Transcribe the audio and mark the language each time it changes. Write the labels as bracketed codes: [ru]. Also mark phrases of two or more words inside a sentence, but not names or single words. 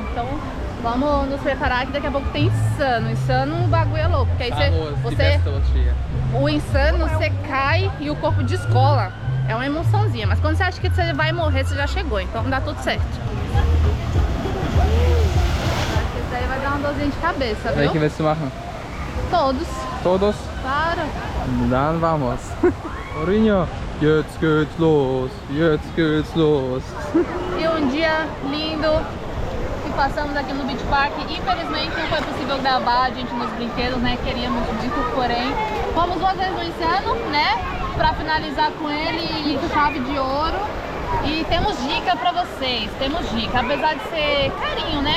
[pt] Então vamos nos preparar que daqui a pouco tem insano. Insano o bagulho é louco. Porque aí o insano você cai e o corpo descola. É uma emoçãozinha. Mas quando você acha que você vai morrer, você já chegou. Então dá tudo certo. Acho que isso aí vai dar uma dorzinha de cabeça, viu? [de] Welche willst du machen? [pt] Todos. Todos? Claro. [de] Dann vamos. Mourinho, jetzt geht's los. Jetzt geht's los. [pt] E um dia lindo que passamos aqui no Beach Park. Infelizmente não foi possível gravar a gente nos brinquedos, né? Queríamos muito, porém fomos 2 vezes no insano, né? Pra finalizar com ele e chave de ouro. E temos dica pra vocês, temos dica. Apesar de ser carinho, né?